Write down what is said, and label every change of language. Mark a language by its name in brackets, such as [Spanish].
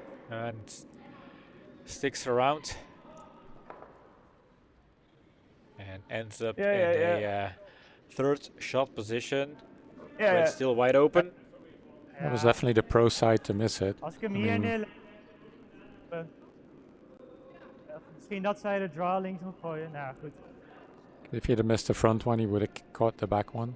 [English] And sticks around and ends up Yeah, in yeah, a third shot position. Yeah, Red's still wide open. That was definitely the pro side to miss it. [Dutch] Als ik hem [English] I [Dutch] hier neer... Misschien dat zij de draw links moet gooien. Nou goed. [English] If he'd have missed the front one, he would have caught the back one.